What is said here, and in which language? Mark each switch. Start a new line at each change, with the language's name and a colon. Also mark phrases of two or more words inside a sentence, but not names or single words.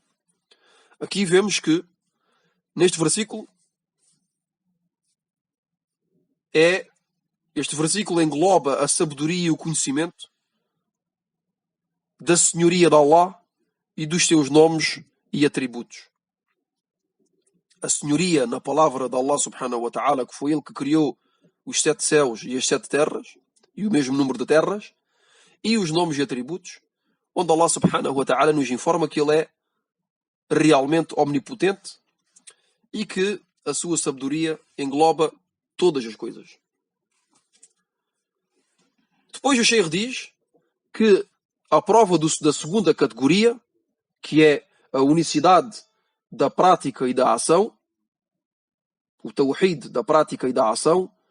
Portuguese: Aqui vemos que neste versículo este versículo engloba a sabedoria e o conhecimento da senhoria de Allah e dos seus nomes e atributos. A senhoria na palavra de Allah
Arabic: سبحانه وتعالى,
Portuguese: que foi Ele que criou os 7 céus e as 7 terras, e o mesmo número de terras, e os nomes e atributos, onde Allah
Arabic: سبحانه وتعالى
Portuguese: nos informa que Ele é realmente omnipotente e que a sua sabedoria engloba todas as coisas. Depois o Sheikh diz que a prova da segunda categoria, que é a unicidade da prática e da ação, o Tawhid da prática e da ação,